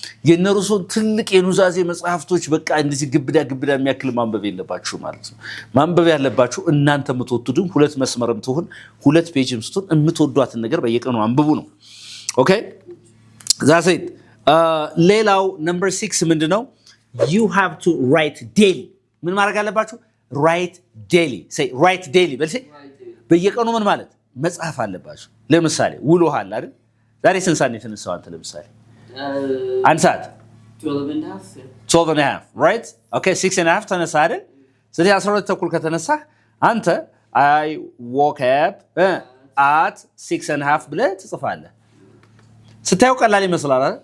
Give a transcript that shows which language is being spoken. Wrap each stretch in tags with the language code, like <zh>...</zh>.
<am>የነ ሩሶን ትልቅ የኑዛዜ መጽሐፍቶች በቃ እንደዚህ ግብዳ የሚያክል ማንበብ የለባችሁ ማለት ነው። ማንበብ ያለባችሁ እናንተ የምትወዱትን 2 መስመርም ትሁን 2 ፔጅም ስትሆን የምትወዷትን ነገር በየቀኑ አንብቡ ነው። ኦኬ ዛሴት ሌላው ነምበር 6 ምንድነው?</am> <en>you have to write daily።</en> <am>ምን ማድረግ አለባችሁ?</am> <en>write daily</en> <am>በል በየቀኑ ምን ማለት መጽሐፍ አለባችሁ። ለምሳሌ ውሎሃል አይደል? ዛሬ ስንት ሰዓት ነው የተነሳው አንተ? ለምሳሌ 1 ሰዓት 12:30 right? okay 6:30 ተነሳ አይደል? ስለዚህ 12:30 ከተነሳህ አንተ</am> <en>I woke up at 6:30</en> <am>ብለህ ትጽፋለህ። ስታዩ ቀላል ይመስላል አይደል?</am>